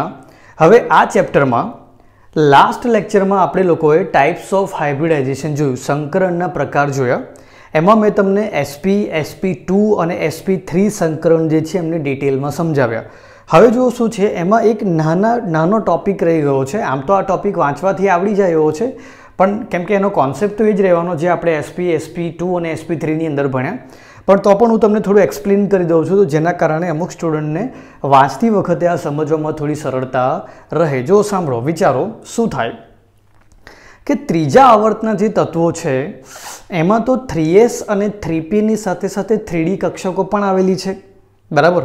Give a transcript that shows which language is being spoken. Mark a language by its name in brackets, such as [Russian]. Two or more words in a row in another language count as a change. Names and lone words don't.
[Gujarati] હવે આ ચૅપ્ટર માં [English] last lecture [Gujarati] માં આપણે લોકોએ [English] types of hybridization [Gujarati] જોયું, સંકરણના પ્રકાર જોયા। એમાં મેં તમને SP, SP2 ઔર SP3 સંકરણ જે છે એમને ડિટેલ માં સમજાવ્યા। હવે જો શું છે એમાં એક નાનો ટૉપિક રહી ગયો છે। આમ તો આ ટૉપિક વાંચવાથી આવડી જાય એવો છે, પણ કેમ કે એનો કૉન્સેપ્ટ તો એ જ રહેવાનો જે આપણે SP, SP2 અને SP3 ની અંદર ભણ્યા, પણ તો પણ હું તમને થોડું एक्सप्लेन કરી દઉં છું, તો જેના કારણે અમુક સ્ટુડન્ટને વાંચતી વખતે આ સમજવામાં થોડી સરળતા રહે। જો સાંભળો, વિચારો શું થાય કે ત્રીજા આવર્તના જે તત્વો છે એમાં તો 3s અને 3p ની સાથે સાથે 3d કક્ષકો પણ આવેલી છે, બરાબર।